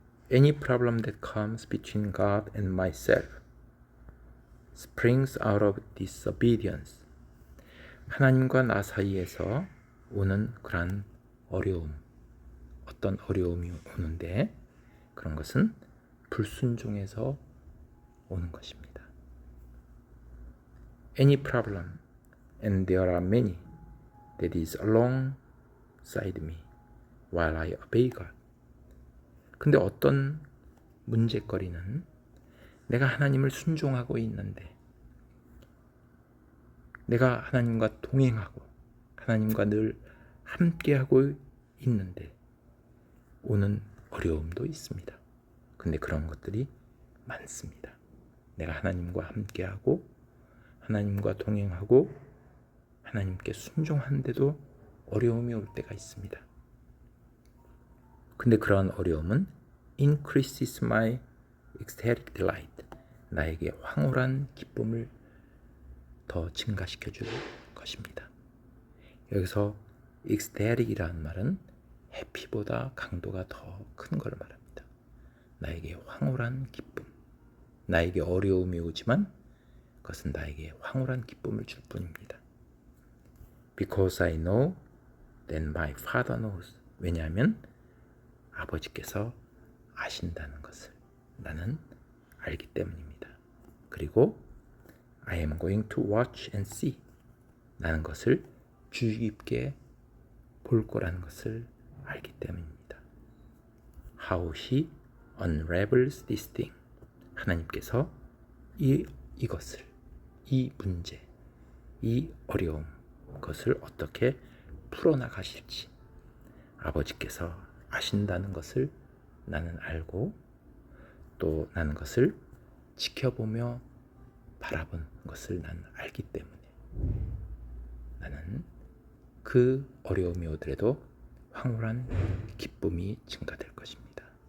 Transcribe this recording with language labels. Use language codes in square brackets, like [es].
[en] Any problem that comes between God and myself springs out of disobedience. [ko] 하나님과 나 사이에서 오는 그러한 어려움, 어떤 어려움이 오는데 그런 것은 불순종에서 오는 것입니다. [en] Any problem, and there are many, that is alongside me while I obey God. [ko] 근데 어떤 문제거리는 내가 하나님을 순종하고 있는데 내가 하나님과 동행하고 하나님과 늘 함께하고 있는데 오는 어려움도 있습니다. 근데 그런 것들이 많습니다. 내가 하나님과 함께하고 하나님과 동행하고 하나님께 순종하는데도 어려움이 올 때가 있습니다. 근데 그러한 어려움은 [en] increases my ecstatic delight. [ko] 나에게 황홀한 기쁨을 더 증가시켜 줄 것입니다. 여기서 ecstatic이라는 말은 해피보다 강도가 더 큰 걸 말합니다. 나에게 황홀한 기쁨. 나에게 어려움이 오지만 그것은 나에게 황홀한 기쁨을 줄 뿐입니다. [en] Because I know that my Father knows. [ko] 왜냐하면 아버지께서 아신다는 것을 나는 알기 때문입니다. 그리고 [en] I am going to watch and see. [ko] 나는 것을 주의 깊게 볼 거라는 것을 알기 때문입니다. [en] How he unravels this thing. [ko] 하나님께서 이것을, 이 문제, 이 어려움, 그것을 어떻게 풀어나가실지 아버지께서 아신다는 것을 나는 알고 또 나는 것을 지켜보며 바라본 것을 나는 알기 때문에 나는 그 어려움이 오더라도 황홀한 기쁨이 증가될 것입니다.